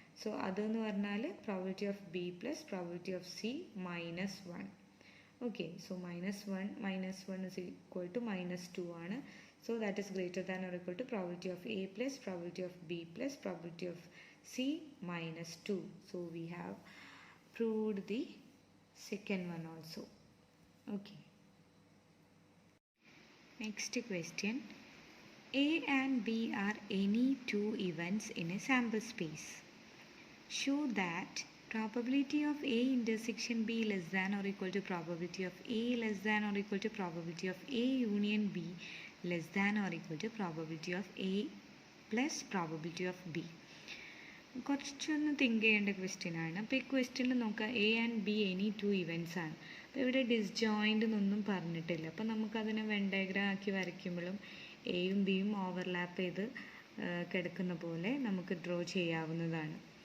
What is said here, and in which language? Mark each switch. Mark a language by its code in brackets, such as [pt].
[en] so [ml] അതെന്ന് പറഞ്ഞാൽ [en] Probability of B plus probability of C -1. Okay, so -1 is equal to -2 [ml] ആണ്. [en] So that is greater than or equal to probability of A plus probability of B plus probability of C -2. So we have proved the second one also. Okay, next question. A and B are any 2 events in a sample space. Show that probability of A intersection B less than or equal to probability of A less than or equal to probability of A union B less than or equal to probability of A plus probability of B. [ml] കുറച്ചൊന്ന് think ചെയ്യേണ്ട question ആണ്. അപ്പോൾ ഈ ക്വസ്റ്റ്യനിൽ നോക്കുക, [en] A and B any 2 events [ml] ആണ്. അപ്പോൾ ഇവിടെ ഡിസ്ജോയിൻ്റ് എന്നൊന്നും പറഞ്ഞിട്ടില്ല. അപ്പോൾ നമുക്കതിനെ വെൻ ഡയഗ്രാം ആക്കി വരയ്ക്കുമ്പോഴും എയും ബിയും ഓവർലാപ്പ് ചെയ്ത് കിടക്കുന്ന പോലെ നമുക്ക് ഡ്രോ ചെയ്യാവുന്നതാണ്.